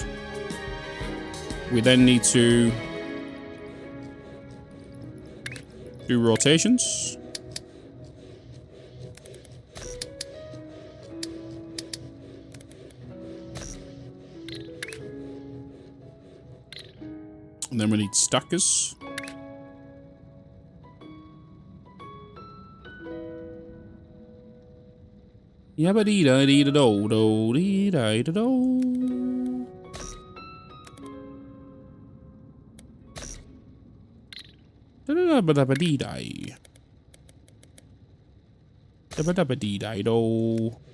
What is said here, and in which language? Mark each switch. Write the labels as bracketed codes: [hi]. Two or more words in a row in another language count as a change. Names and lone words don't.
[en] We then need to do rotations. And then we need stackers. Yabba dee da dee da do do dee da da do. Da da da da dee da. Da da da dee da do.